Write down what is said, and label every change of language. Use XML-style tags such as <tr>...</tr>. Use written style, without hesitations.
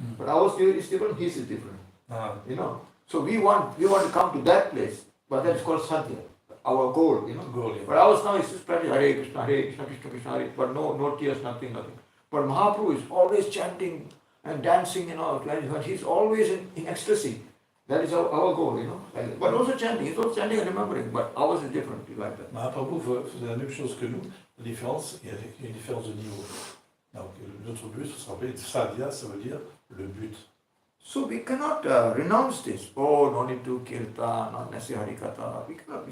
<en>But ours is different, his is different. You know. So we want to come to that place, but that is called sadhya, our goal, you know. But ours now is just practice Hare Krishna, Krishna Krishna, Hare, but no tears, nothing. But Mahaprabhu is always chanting and dancing, you know, and he's always in ecstasy. That is our goal, you know. But also chanting, he's also chanting and remembering, but ours is different, like that.</en> <fr>Mahaprabhu faisait la même chose que nous. La différence, il y a une différence de niveau. Donc, notre but, il faut se rappeler, sadhya, ça veut dire le but.</fr> <en>So we cannot renounce this. Oh, no need to kirtan, not necessarily harikatha. We cannot.</en>